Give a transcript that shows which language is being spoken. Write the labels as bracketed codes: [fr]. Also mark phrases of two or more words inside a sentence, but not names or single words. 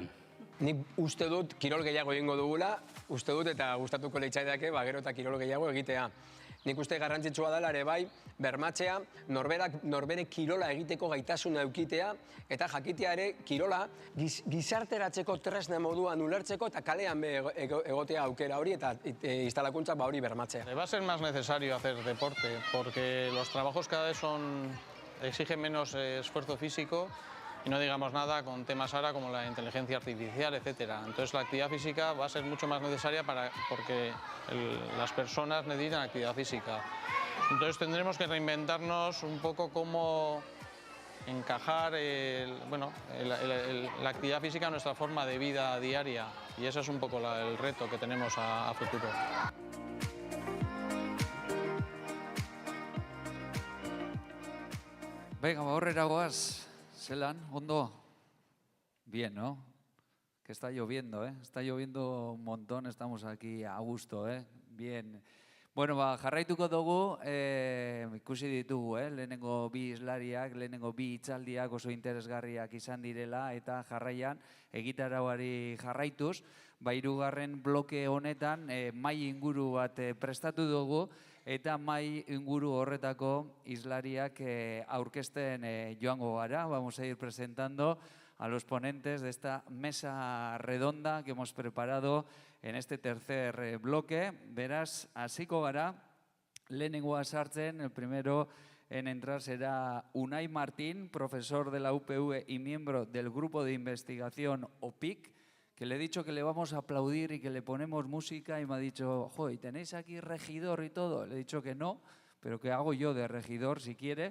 [eu] Nik uste dut kirol gehiago egingo dugula, uste dut eta gustatuko leitzaidake gero eta kirol gehiago egitea. Nik uste garrantzitsua dela ere bai, bermatzea, norbere kirola egiteko gaitasuna eukitea, eta jakitea ere kirola gizarteratzeko tresna moduan ulertzeko eta kalean egotea aukera hori eta instalakuntza hori bermatzea. [es] Va a ser más necesario hacer deporte, porque los trabajos cada vez exigen menos esfuerzo físico y no digamos nada con temas ahora como la inteligencia artificial, etc. Entonces la actividad física va a ser mucho más necesaria porque las personas necesitan actividad física. Entonces tendremos que reinventarnos un poco cómo encajar la actividad física en nuestra forma de vida diaria, y ese es un poco el reto que tenemos a futuro. Venga, [eu] aurrera goaz. Zelan, ondo? [es] Bien, ¿no? Que está lloviendo, ¿eh? Está lloviendo un montón, estamos aquí a gusto, ¿eh? Bien. [eu] Bueno, jarraituko dugu, ikusi ditugu, lehenengo bi islariak, lehenengo bi hitzaldiak oso interesgarriak izan direla, eta jarraian, egitarauari jarraituz, hirugarren bloke honetan, mahai inguru bat prestatu dugu, eta mahai inguru horretako islariak aurkezten joango gara. [es] Vamos a ir presentando a los ponentes de esta mesa redonda que hemos preparado en este tercer bloque. [eu] Beraz, hasiko gara, lehenengoa sartzen, [es] el primero en entrar será Unai Martín, profesor de la UPV y miembro del grupo de investigación OPIC, que le he dicho que le vamos a aplaudir y que le ponemos música, y me ha dicho, jo, ¿y tenéis aquí regidor y todo? Le he dicho que no, pero que hago yo de regidor si quiere.